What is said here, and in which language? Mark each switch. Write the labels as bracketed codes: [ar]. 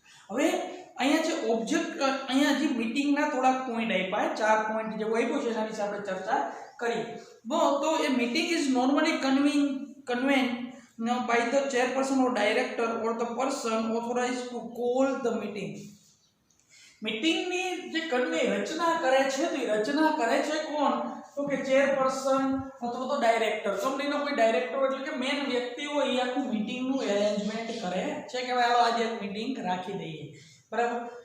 [gu] હવે અહીંયા જે ઓબ્જેક્ટ, અહીંયા જે મીટિંગના થોડા પોઈન્ટ આપ્યા, 4 પોઈન્ટ જેવું આપ્યું છે, એના વિશે આપણે ચર્ચા કરી। [en] તો એ meeting is normally convened by the chairperson or director or the person authorized to call the meeting। [gu] મીટિંગની જે કન્વે રચના કરે છે, તો એ રચના કરે છે કોણ, તો કે ચેરપર્સન અથવા તો ડાયરેક્ટર। કંપનીનો કોઈ ડાયરેક્ટર એટલે કે મેન વ્યક્તિ હોય, એ આખું મીટિંગનું એરેન્જમેન્ટ કરે છે કે ભાઈ આજે એક મીટિંગ રાખી દઈએ, બરાબર।